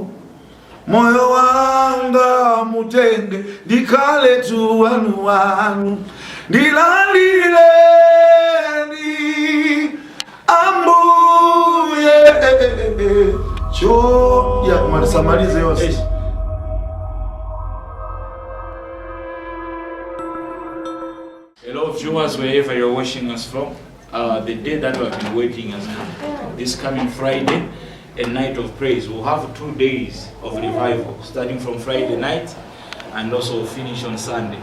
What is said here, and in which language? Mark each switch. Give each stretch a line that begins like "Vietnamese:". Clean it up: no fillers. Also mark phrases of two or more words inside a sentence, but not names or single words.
Nyanja: Moyo wanga mutenge ndikhale tu wanu. Ndilandileni ambuye. Cho ya malisamalize yose.
English: Hello viewers, wherever you're watching us from. The day that we have been waiting has come. This coming Friday, a night of praise. We'll have 2 days of revival, starting from Friday night and also finish on Sunday.